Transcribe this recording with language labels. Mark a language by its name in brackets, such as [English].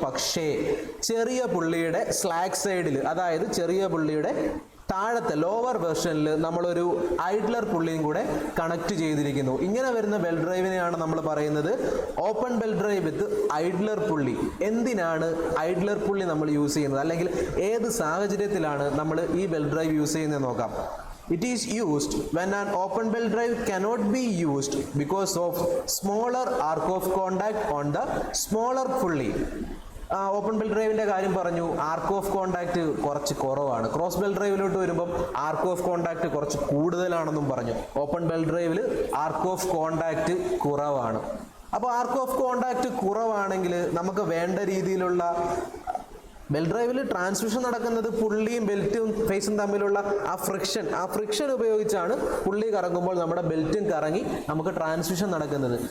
[Malayalam] പക്ഷേ ചെറിയ പുള്ളിയുടെ സ്ലാക്ക് സൈഡിൽ, അതായത് ചെറിയ പുള്ളിയുടെ താഴത്തെ ലോവർ വെർഷനിൽ നമ്മളൊരു ഐഡ്ലർ പുള്ളിയും കൂടെ കണക്ട് ചെയ്തിരിക്കുന്നു. ഇങ്ങനെ വരുന്ന ബെൽറ്റ് ഡ്രൈവിനെയാണ് നമ്മൾ പറയുന്നത് ഓപ്പൺ ബെൽറ്റ് ഡ്രൈവ് വിത്ത് ഐഡ്ലർ പുള്ളി. എന്തിനാണ് ഐഡ്ലർ പുള്ളി നമ്മൾ യൂസ് ചെയ്യുന്നത്, അല്ലെങ്കിൽ ഏത് സാഹചര്യത്തിലാണ് നമ്മൾ ഈ ബെൽറ്റ് ഡ്രൈവ് യൂസ് ചെയ്യുന്നത് നോക്കാം. [English] It is used when an open belt drive cannot be used because of smaller arc of contact on the smaller pulley. [Malayalam] Open belt ഡ്രൈവിൻ്റെ കാര്യം പറഞ്ഞു, ആർക്ക് ഓഫ് കോണ്ടാക്ട് കുറച്ച് കുറവാണ്. ക്രോസ് ബെൽറ്റ് ഡ്രൈവിലോട്ട് വരുമ്പം arc of contact കുറച്ച് കൂടുതലാണെന്നും പറഞ്ഞു. Open belt ഡ്രൈവിൽ arc of contact കുറവാണ്. അപ്പോൾ ആർക്ക് ഓഫ് കോണ്ടാക്ട് കുറവാണെങ്കിൽ നമുക്ക് വേണ്ട രീതിയിലുള്ള ബെൽറ്റ് ഡ്രൈവിൽ ട്രാൻസ്മിഷൻ നടക്കുന്നത് പുള്ളിയും ബെൽറ്റും ഫേസും തമ്മിലുള്ള ആ ഫ്രിക്ഷൻ ഉപയോഗിച്ചാണ് പുള്ളി കറങ്ങുമ്പോൾ നമ്മുടെ ബെൽറ്റും കറങ്ങി നമുക്ക് ട്രാൻസ്മിഷൻ നടക്കുന്നത്.